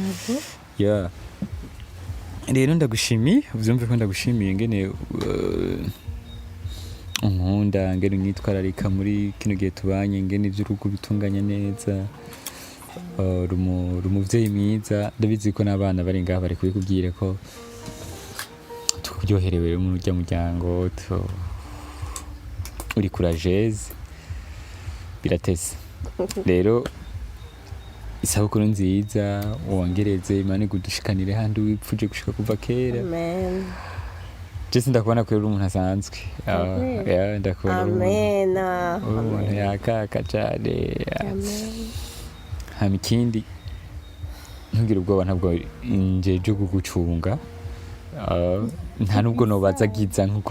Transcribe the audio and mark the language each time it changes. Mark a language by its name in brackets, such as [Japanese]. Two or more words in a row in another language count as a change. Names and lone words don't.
[Rundi] rero ndagushimiye uvyumve ko ndagushimiye ngene unkunda ngene unyitwararika muri kino gihe tubanye ngene ivy'urugo bitunganya neza rumuvyeyi mwiza ndabizi ko n'abana bari ngaha bari kubikubwira ko tukuryoherewe mu muryango uri courageuse biratese rero isabukuru nziza wongereze Imana igudushikanire handi wipfuje gushika kuva kera amen Jesse ndakubona ko uri umuntu asanzwe ndakubona umuntu yakaka cyane hama ikindi ntugire ubwoba ntabwo njeje kugucunga nta nubwo nobaza giza nkuko